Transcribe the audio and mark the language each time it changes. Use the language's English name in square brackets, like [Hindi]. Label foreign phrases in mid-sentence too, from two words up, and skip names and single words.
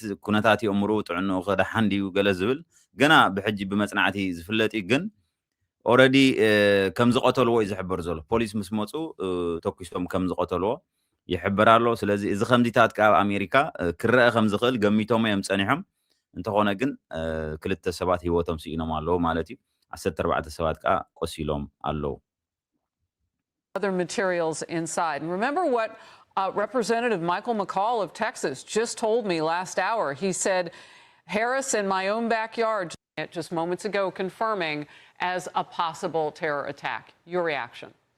[Tigrinya] ኩነታት የእምሩ ጥዕንኡ ክደሓን ድዩ ገለ ዝብል ገና ብሕጂ ብመፅናዕቲ ዝፍለጥ ግን ኦረዲ ከም ዝቐተልዎ እዩ ዝሕበር ዘሎ ፖሊስ ምስ መፁ ተኪሶም ከም ዝቐተልዎ ይሕበር ኣሎ ስለዚ እዚ ከምዚታት ከዓ ኣሜሪካ ክረአ ከም ዝኽእል ገሚቶም እዮም ፀኒሖም እንተኾነ ግን ክልተ ሰባት ሂወቶም ስኢኖም ኣለዉ ማለት እዩ 14 ሰባት ከዓ ቆሲሎም ኣለዉ [English] other materials inside. And remember what Representative Michael McCall of Texas just told me last hour. He said, Harris in my own backyard just moments ago confirming as a possible terror attack. Your reaction?